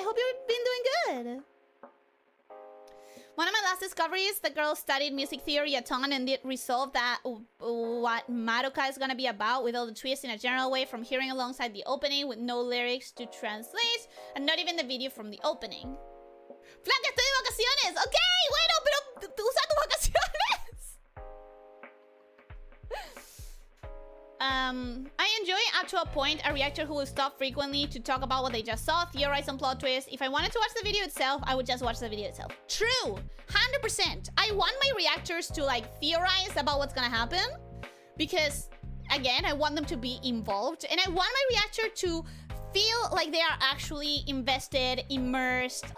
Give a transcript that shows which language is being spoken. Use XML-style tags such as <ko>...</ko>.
<en>I hope you've been doing good. One of my last discoveries, the girl studied music theory a ton and did resolve that what Madoka is gonna be about with all the twists in a general way from hearing alongside the opening with no lyrics to translate and not even the video from the opening.</en> <es>Flaca, estoy de vacaciones. Ok, bueno, pero usa tus vacaciones.</es> <en>I enjoy up to a point a reactor who will stop frequently to talk about what they just saw, theorize on plot twists. If I wanted to watch the video itself, I would just watch the video itself. True, 100%. I want my reactors to like theorize about what's gonna happen because, again, I want them to be involved and I want my reactor to feel like they are actually invested, immersed.</en>